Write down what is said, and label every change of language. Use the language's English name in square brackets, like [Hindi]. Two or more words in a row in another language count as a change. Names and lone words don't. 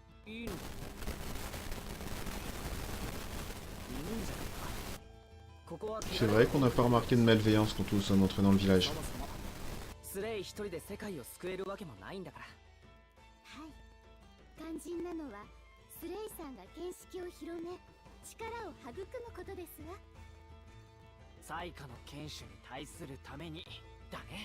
[Japanese] いいのか。いるんじゃないか。ここは [French] C'est vrai qu'on n'a pas remarqué de malveillance quand nous sommes entrés dans le village. [Japanese] そもそもスレイ一人で世界を救えるわけもないんだから。はい肝心なのはスレイさんが見識を広め力を育むことですわ。最下の剣士に対するためにだね。